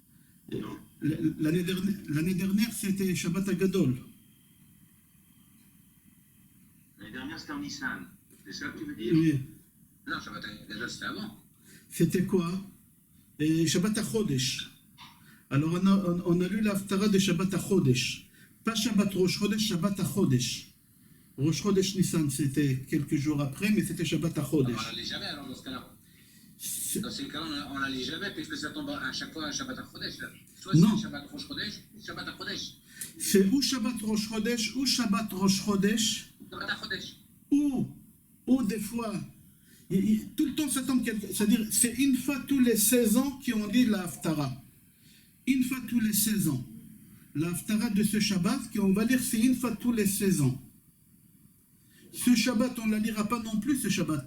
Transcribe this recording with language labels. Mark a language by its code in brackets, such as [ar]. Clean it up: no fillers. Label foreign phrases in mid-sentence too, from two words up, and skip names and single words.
[fr] L'année dernière, c'était Shabbat Agadol. L'année dernière, c'était en Nissan. C'est ça que tu veux dire? Oui. Non, Shabbat Agadol, c'était avant. C'était quoi? Shabbat HaChodesh. Alors on a lu l'Haftara de Shabbat HaChodesh. Pas Shabbat Rosh Chodesh, Shabbat HaChodesh. Rosh Chodesh Nissan, c'était quelques jours après, mais c'était Shabbat HaChodesh. On ne la lit jamais alors dans ce cas-là. Dans ces cas-là, on ne la lit jamais puisque ça tombe à chaque fois à Shabbat HaChodesh. Soit c'est Shabbat Rosh Chodesh, Shabbat HaChodesh. C'est ou Shabbat Rosh Chodesh, ou Shabbat Rosh Chodesh. Shabbat HaChodesh. Ou des fois, tout le temps ça tombe c'est-à-dire c'est une fois tous les 16 ans qu'on lit la Haftara. Une fois tous les 16 ans. La Haftara de ce Shabbat qu'on va lire, c'est une fois tous les 16 ans. Ce Shabbat, on ne la lira pas non plus, ce Shabbat.